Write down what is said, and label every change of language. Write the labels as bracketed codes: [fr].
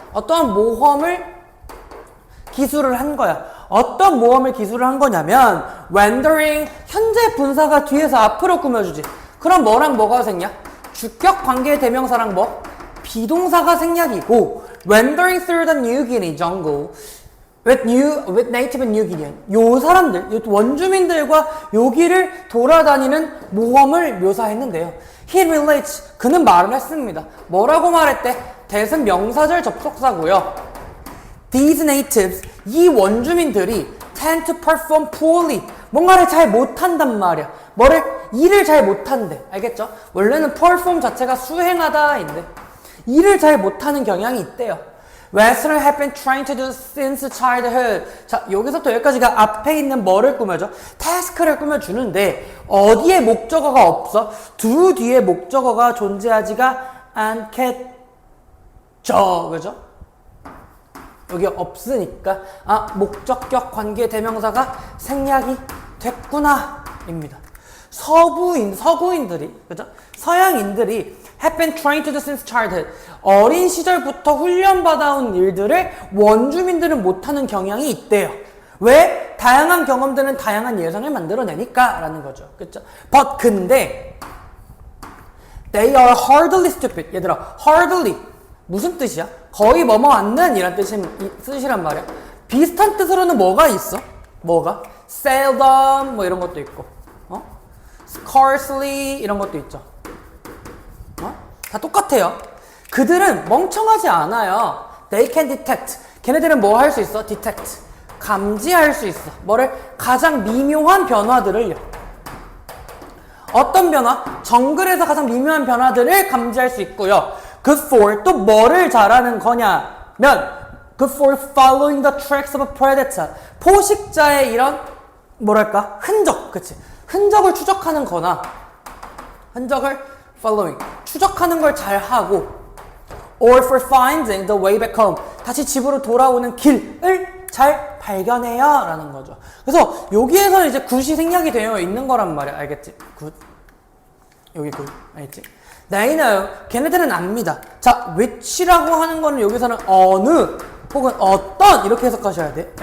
[ko] 어떠한 모험을 기술을 한 거야. 어떤 모험을 기술을 한 거냐면 wandering, 현재 분사가 뒤에서 앞으로 꾸며주지. 그럼 뭐랑 뭐가 생략? 주격 관계 대명사랑 뭐? 비동사가 생략이고 [en] wandering through the New Guinea jungle with native New Guinean. [ko] 요 사람들, 원주민들과 여기를 돌아다니는 모험을 묘사했는데요. [en] He relates. [ko] 그는 말을 했습니다. 뭐라고 말했대? 대은 명사절 접속사고요. [en] These natives, [ko] 이 원주민들이 [en] tend to perform poorly. [ko] 뭔가를 잘 못한단 말이야. 일을 잘 못한대. 알겠죠? 원래는 perform 자체가 수행하다인데 일을 잘 못하는 경향이 있대요. [en] Westerners have been trying to do since childhood. [ko] 자, 여기서부터 여기까지가 앞에 있는 뭐를 꾸며줘? task를 꾸며주는데 어디에 목적어가 없어? do 뒤에 목적어가 존재하지가 않겠죠. 그죠? 여기 없으니까 목적격 관계 대명사가 생략이 됐구나 입니다. 서구인들이, 그죠? 서양인들이 [en] have been trying to do since childhood. [ko] 어린 시절부터 훈련받아온 일들을 원주민들은 못하는 경향이 있대요. 왜? 다양한 경험들은 다양한 예상을 만들어내니까 라는 거죠. 그쵸? [en] But 근데 they are hardly stupid. [ko] 얘들아, hardly 무슨 뜻이야? 거의 뭐뭐 않는 이란 뜻이란 말이야. 비슷한 뜻으로는 뭐가 있어? 뭐가? seldom 뭐 이런 것도 있고 scarcely 이런 것도 있죠. 다 똑같아요. 그들은 멍청하지 않아요. [en] They can detect. [ko] 걔네들은 뭐 할 수 있어? detect. 감지할 수 있어. 뭐를? 가장 미묘한 변화들을요. 어떤 변화? 정글에서 가장 미묘한 변화들을 감지할 수 있고요. [en] Good for [ko] 또 뭐를 잘하는 거냐면 [en] good for following the tracks of a predator. [ko] 포식자의 이런 뭐랄까? 흔적. 그치? 흔적을 추적하는 거나 흔적을 following. 추적하는 걸 잘 하고 [en] or for finding the way back home. [ko] 다시 집으로 돌아오는 길을 잘 발견해요 라는 거죠. 그래서 여기에서는 이제 굿이 생략이 되어 있는 거란 말이야. 알겠지? 굿. 여기 굿. 알겠지? [en] They know. [ko] 걔네들은 압니다. 자, which라고 하는 거는 여기서는 어느 혹은 어떤 이렇게 해석하셔야 돼.